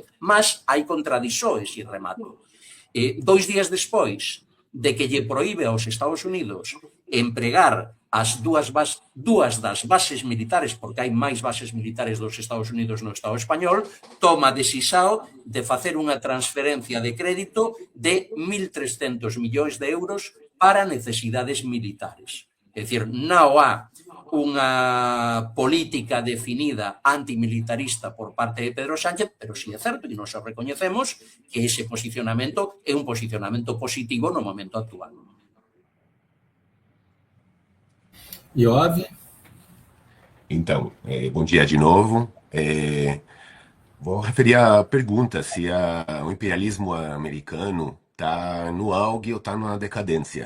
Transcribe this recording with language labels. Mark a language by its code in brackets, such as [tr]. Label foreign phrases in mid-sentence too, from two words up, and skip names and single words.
[gl] Mas hai contradições, e remato. 2 días despois de que lle proíbe aos Estados Unidos empregar as dúas das bases militares, porque hai máis bases militares dos Estados Unidos no Estado español, toma a decisión de facer unha transferencia de crédito de 1.300 millóns de euros para necesidades militares. É dicir, non há unha política definida antimilitarista por parte de Pedro Sánchez, pero sí é certo, e nos recoñecemos, que ese posicionamento é un posicionamento positivo no momento actual. Iov? [pt] Então, bom dia de novo. Vou referir à pergunta se o imperialismo americano está no auge ou está na decadência.